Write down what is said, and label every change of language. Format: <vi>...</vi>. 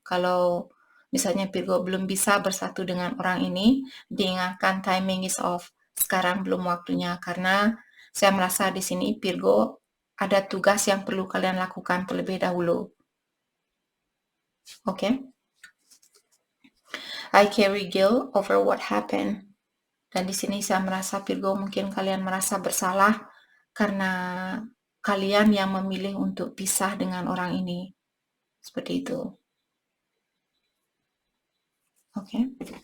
<id>Kalau misalnya Virgo belum bisa bersatu dengan orang ini, diingatkan</id> <en>timing is off.</en> <id>Sekarang belum waktunya, karena saya merasa di sini Virgo ada tugas yang perlu kalian lakukan terlebih dahulu. Oke.</id> <en>I carry guilt over what happened.</en> <id>Dan di sini saya merasa Virgo mungkin kalian merasa bersalah karena kalian yang memilih untuk pisah dengan orang ini. Seperti itu. Oke.</id>